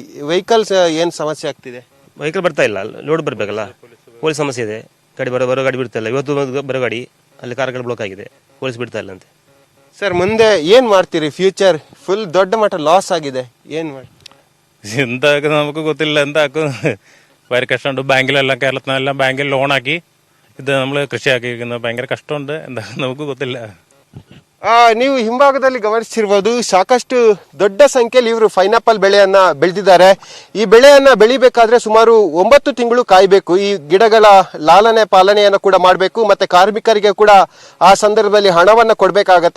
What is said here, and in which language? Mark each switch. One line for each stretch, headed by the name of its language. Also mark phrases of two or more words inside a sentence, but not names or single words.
Kannada: ವೆಹಿಕಲ್ಸ್ ಏನ್ ಸಮಸ್ಯೆ ಆಗ್ತಿದೆ? ವೆಹಿಕಲ್ ಬರ್ತಾ ಇಲ್ಲ, ಲೋಡ್ ಬರ್ಬೇಕಲ್ಲ. ಪೊಲೀಸ್ ಸಮಸ್ಯೆ ಇದೆ. ಗಾಡಿ ಬರೋ ಗಾಡಿ ಬಿಡ್ತಾ ಇಲ್ಲ. ಇವತ್ತು ಬರೋ ಗಾಡಿ ಅಲ್ಲಿ ಕಾರ್ಗಳು ಬ್ಲಾಕ್ ಆಗಿದೆ, ಪೊಲೀಸ್ ಬಿಡ್ತಾ ಇಲ್ಲ ಅಂತೆ. ಸರ್, ಮುಂದೆ ಏನ್ ಮಾಡ್ತೀರಿ?
English: future full
Kannada: ದೊಡ್ಡ ಮಟ್ಟ ಲಾಸ್ ಆಗಿದೆ. ಏನ್ ಮಾಡಿ
Malayalam: ಎಂತ നമുക്ക് ಗೊತ್ತಿಲ್ಲ ಎಂತ ഭയങ്കര കഷ്ടമുണ്ട്. ബാങ്കിലെല്ലാം കേരളത്തിനെല്ലാം ബാങ്കിൽ ലോൺ ആക്കി ഇത് നമ്മൾ കൃഷിയാക്കിയിരിക്കുന്നത് ഭയങ്കര കഷ്ടമുണ്ട്. എന്താ നമുക്ക് ಗೊತ್ತಿಲ್ಲ.
Kannada: ನೀವು ಹಿಂಭಾಗದಲ್ಲಿ ಗಮನಿಸಿರ್ಬೋದು, ಸಾಕಷ್ಟು ದೊಡ್ಡ ಸಂಖ್ಯೆಯಲ್ಲಿ ಇವರು ಪೈನಾಪಲ್ ಬೆಳೆಯನ್ನ ಬೆಳೆದಿದ್ದಾರೆ. ಈ ಬೆಳೆಯನ್ನ ಬೆಳಿಬೇಕಾದ್ರೆ ಸುಮಾರು 9 ತಿಂಗಳು ಕಾಯಬೇಕು. ಈ ಗಿಡಗಳ ಲಾಲನೆ ಪಾಲನೆಯನ್ನು ಕೂಡ ಮಾಡಬೇಕು. ಮತ್ತೆ ಕಾರ್ಮಿಕರಿಗೆ ಕೂಡ ಆ ಸಂದರ್ಭದಲ್ಲಿ ಹಣವನ್ನ ಕೊಡಬೇಕಾಗತ್ತೆ.